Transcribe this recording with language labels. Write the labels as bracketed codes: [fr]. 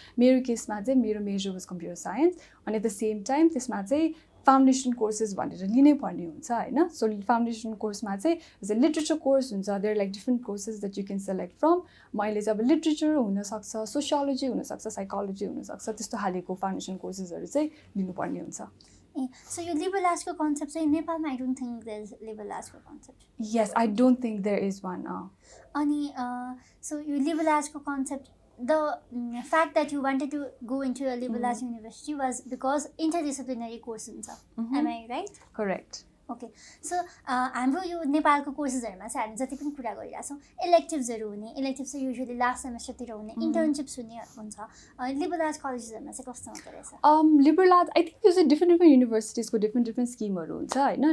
[ne] मेरो केसमा चाहिँ मेरो मेजर वाज कम्प्युटर साइन्स, अनि [en] at the same time [ne] त्यसमा चाहिँ फाउन्डेसन कोर्सेस भनेर लिनै पर्ने हुन्छ होइन. सो फाउन्डेसन कोर्समा चाहिँ जस्तै लिट्रेचर कोर्स हुन्छ, [en] There like different courses that you can select from. [ne] मैले चाहिँ अब लिट्रेचर हुनसक्छ, सोसियोलोजी हुनसक्छ, साइकोलोजी हुनसक्छ, त्यस्तो खालेको फाउन्डेसन कोर्सेसहरू चाहिँ लिनुपर्ने हुन्छ. [en] So your liberal artsको [ne] कन्सेप्ट चाहिँ नेपालमा [en] I don't think there is liberal artsको concept. Yes, I don't think there is one. अनि so your liberal artsको concept, the fact that you wanted to go into a liberal arts university was because interdisciplinary course हुन्छ. Am I right? Correct. Okay. [ne] So हाम्रो यो नेपालको कोर्सेसहरूमा चाहिँ हामी जति पनि कुरा गरिरहेको छौँ, इलेक्टिभ्सहरू हुने, इलेक्टिभ्स चाहिँ युजुअली लास्ट सेमेस्टरतिर हुने, इन्टर्नसिप्स हुने हुन्छ. लिबरल आर्ट्स कलेजेसहरूमा चाहिँ कस्तो हुँदो रहेछ? लिबरल आर्ट्स [en] I think [ne] यो चाहिँ डिफ्रेन्ट युनिभर्सिटिजको डिफ्रेन्ट स्किमहरू हुन्छ होइन.